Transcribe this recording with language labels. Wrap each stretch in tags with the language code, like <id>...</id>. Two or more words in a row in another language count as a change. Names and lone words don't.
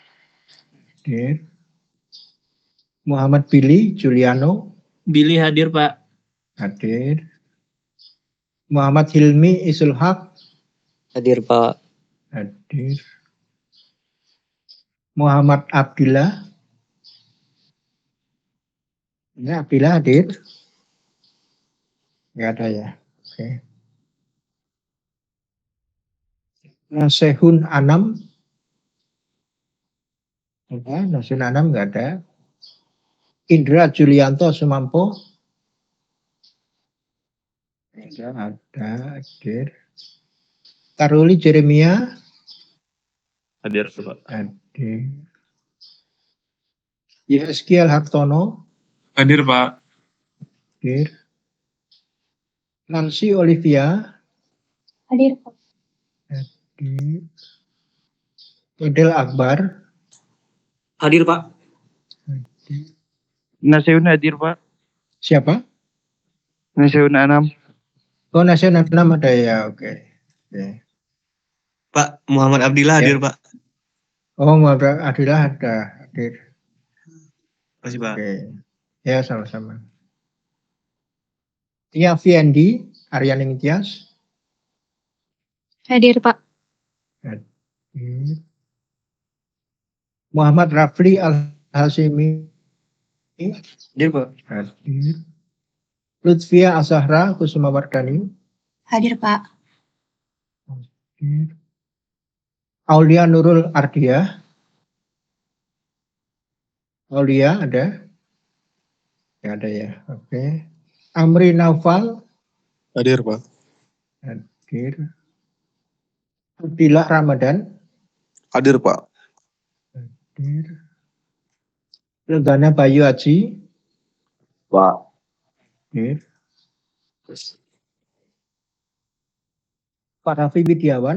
<id>hadir. Muhammad Billy Juliano Billy hadir, Pak. hadir. Muhammad Hilmi Isul Haq Hadir, Pak. hadir. Muhammad Abdillah. Ini Abdillah hadir? Enggak ada ya. Oke. Nasehun Anam. Nasehun Anam enggak ada. Indra Julianto Sumampo. Enggak ada. Hadir. Karuli Jeremia. Hadir, Pak. Hadir. Yeskiel Hartono. Hadir, Pak. Hadir. Nancy Olivia. Hadir, Pak. Hadir. Fidel Akbar. Hadir, Pak. Hadir. Naseun hadir, Pak. Siapa? Naseun Anam. Oh, Nasional 6 ada ya, oke. Oke. Pak, Muhammad Abdillah hadir, Pak. Oh, Muhammad Adillah ada hadir. Makasih, Pak. Oke. Ya, sama-sama. Tia Fiendi, Aryani Mitias. Hadir, Pak. Hadir. Muhammad Rafli Al-Hasimi. Hadir, Pak. Hadir. Lutfia Azahra Kusuma Wardani. Hadir, Pak. Hadir. Aulia Nurul Ardia. Aulia ada? Ya, ada ya. Oke. Amri Naufal. Hadir Pak. Hadir. Abdillah Ramadan. Hadir Pak. Hadir. Legana Bayu Aji. Pak. Hadir. Pak Raffi Widiawan.</id>